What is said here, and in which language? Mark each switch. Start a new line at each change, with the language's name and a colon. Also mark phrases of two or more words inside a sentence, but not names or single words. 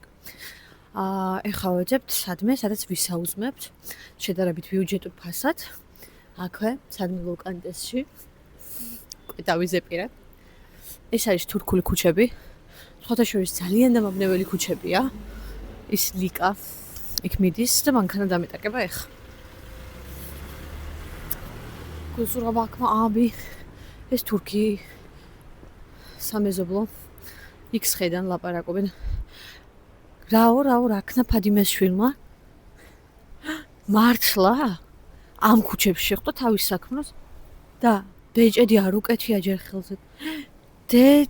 Georgian: ეხლა ვეძებთ სადმე, სადაც ვისაუზმებთ, შედარებით ბიუჯეტურ ფასად. აქვე, სადმე ლოკანტესში. დავიზეპირე. ეს არის თურქული ქუჩები. სხვათა შორის ძალიან დამაბნეველი ქუჩებია. ის ლიკა იქ მიდის და მანქანა დამეტაკება ეხლა.
Turkish: Kusura bakma abi.
Georgian: ეს თურქი სამეზობლო იქს ხედან ლაპარაკობენ. რაო, რაქნა ფადიმეს შვილმა? მართლა? ამ ქუჩებში შეხვდა თავის საქმროს და ბეჭედი არ უკეთია ჯერ ხელზე.